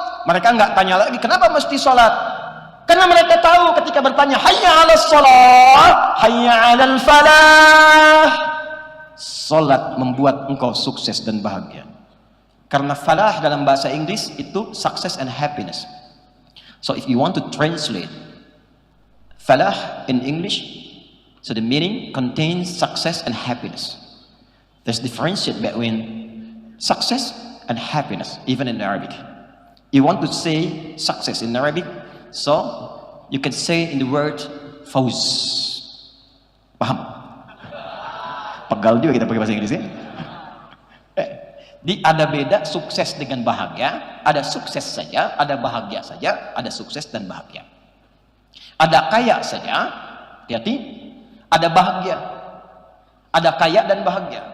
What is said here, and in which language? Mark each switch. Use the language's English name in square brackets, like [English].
[Indonesian] Mereka nggak tanya lagi kenapa mesti sholat, karena mereka tahu ketika bertanya [Arabic] hayya 'alas sholat, hayya 'alal falah, [Indonesian] sholat membuat engkau sukses dan bahagia. Karena falah dalam bahasa Inggris itu [English] success and happiness. So if you want to translate falah in English, so the meaning contains success and happiness. There's differentiate between success and happiness, even in Arabic. You want to say success in Arabic, so you can say in the word fawz. [Indonesian] Paham? Pegal juga kita pakai bahasa Inggris ya. Ada beda sukses dengan bahagia. Ada sukses saja, ada bahagia saja, ada sukses dan bahagia. Ada kaya saja, hati-hati, ada bahagia, ada kaya dan bahagia.